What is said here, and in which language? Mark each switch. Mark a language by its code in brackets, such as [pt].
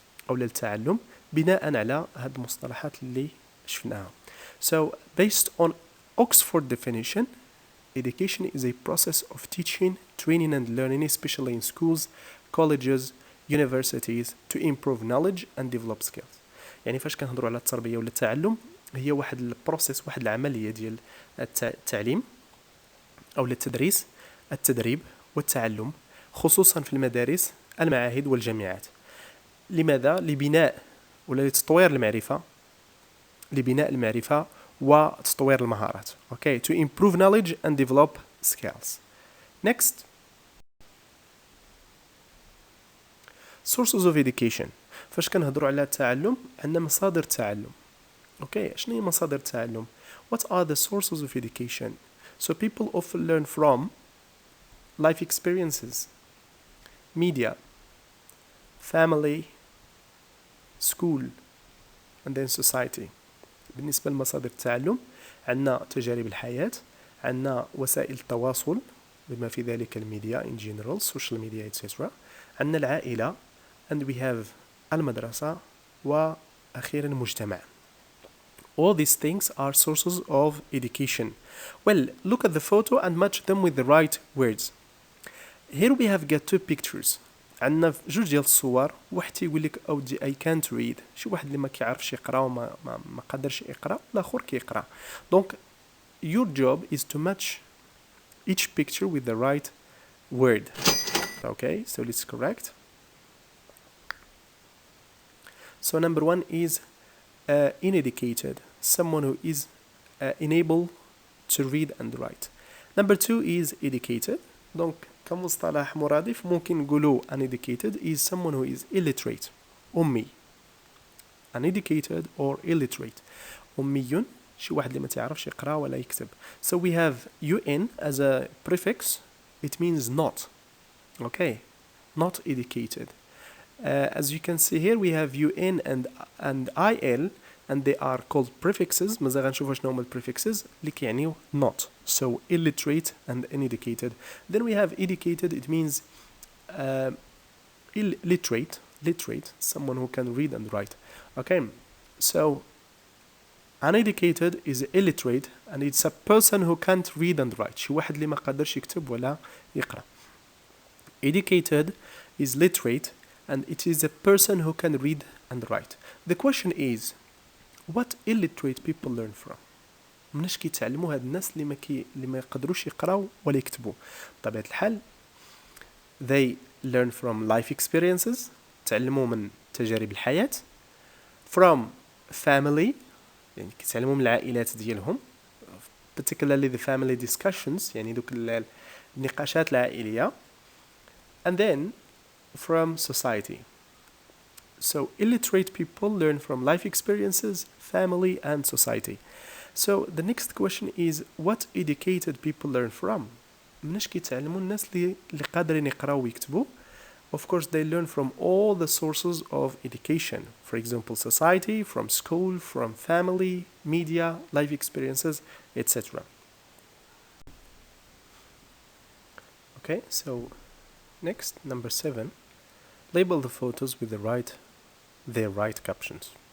[ar] أو للتعلم بناء على هاد المصطلحات اللي شفناها. [en] So based on Oxford definition, education is a process of teaching, training and learning, especially in schools, colleges, universities, to improve knowledge and develop skills. [ar] يعني فاش كنهضروا على التربية ولا التعلم، هي واحد البروسيس، واحد العملية ديال التعليم أو التدريس، التدريب والتعلم، خصوصا في المدارس، المعاهد والجامعات. لماذا؟ لبناء ولا لتطوير المعرفة، لبناء المعرفة وتطوير المهارات. [en] Okay, to improve knowledge and develop skills. Next, sources of education. [ar] فاش كنهضروا على التعلم عندنا مصادر التعلم. [en] Okay, [ar] شنو هي مصادر التعلم؟ [en] What are the sources of education? So people often learn from life experiences, media, family, school, and then society. [ar] بالنسبة لمصادر التعلم عندنا تجارب الحياة، عندنا وسائل التواصل بما في ذلك الميديا [en] in general, [ar] social media etc. عندنا العائلة [en] and we have [ar] المدرسة وأخيرا المجتمع. [en] All these things are sources of education. Well, look at the photo and match them with the right words. Here we have got two pictures. [ar] عندنا جوج ديال الصور، واحد تيقول لك اودي [en] I can't read، [ar] شي واحد اللي ما كيعرفش يقرا وما ما قادرش يقرا، الاخر كيقرا. [en] دونك your job is to match each picture with the right word. Okay, so let's correct. So number one is uneducated, someone who is unable to read and write. Number two is educated. Donc [ar] كمصطلح مرادف ممكن نقولوا [en] uneducated is someone who is illiterate، أمي. uneducated or illiterate. [ar] أمي شي واحد اللي ما تعرفش يقرأ ولا يكتب. [en] So we have un as a prefix. It means not. Okay, not educated. As you can see here we have un and il and they are called prefixes. [ar] مازال غنشوفوا شنو هما prefixes اللي كيعنيو not. [en] So illiterate and uneducated. Then we have educated. It means literate, someone who can read and write. Okay, so uneducated is illiterate and it's a person who can't read and write. [ar] شي واحد اللي ما قادرش يكتب ولا يقرأ. [en] Educated is literate and it is a person who can read and write. The question is, what illiterate people learn from? [ar] مناش كيتعلموا هاد الناس اللي ما يقدروش يقراو ولا يكتبوا. بطبيعة الحال [en] they learn from life experiences، [ar] تعلموا من تجارب الحياة. [en] from family، [ar] يعني كيتعلموا من العائلات ديالهم، [en] particularly the family discussions، [ar] يعني دوك النقاشات العائلية. [en] and then from society. So illiterate people learn from life experiences, family and society. So the next question is, what educated people learn from? [ar] مناش كيتعلموا الناس اللي قادرين يقراو ويكتبوا. [en] Of course they learn from all the sources of education. For example, society, from school, from family, media, life experiences, etc. Okay, so next, number 7. Label the photos with their right captions.